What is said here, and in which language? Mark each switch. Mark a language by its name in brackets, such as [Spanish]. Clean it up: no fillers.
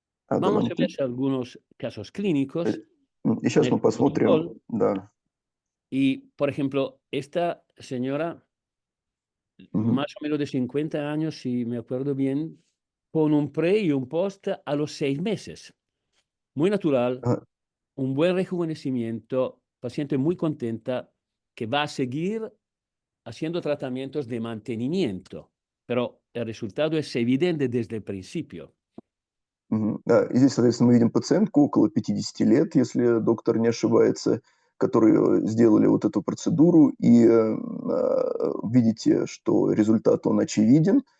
[Spanish] Vamos a ver algunos casos clínicos. [Russian] И сейчас мы посмотрим, да. [Spanish] Y, por ejemplo, esta señora, más o menos de 50 años, si me acuerdo bien, con un pre y un post a los 6 meses. Muy natural, un buen rejuvenecimiento, paciente muy contenta, que va a seguir haciendo tratamientos de mantenimiento, pero el resultado es evidente desde el principio. [Russian] Да, и здесь, соответственно, мы видим пациентку около 50 лет, если доктор не ошибается, которые сделали вот эту процедуру, и видите, что результат, он очевиден.